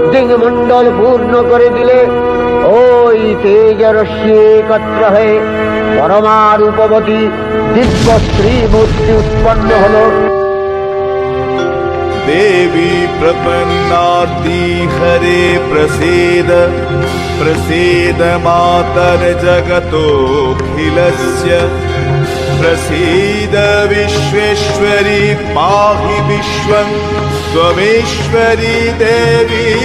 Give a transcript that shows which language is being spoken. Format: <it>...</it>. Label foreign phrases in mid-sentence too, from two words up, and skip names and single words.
<bn>মণ্ডল পূর্ণ করে দিলে ওই তেজরশ্মি একত্র হয়ে পরমারূপবতী দিব্য শ্রী মূর্তি উৎপন্ন হলো।</bn> <sa>देवी प्रपन्नाति हरे प्रसीद प्रसीद मातर जगतोऽखिलस्य प्रसीद विश्वेश्वरी पाहि विश्वं त्वमेश्वरी देवी</sa>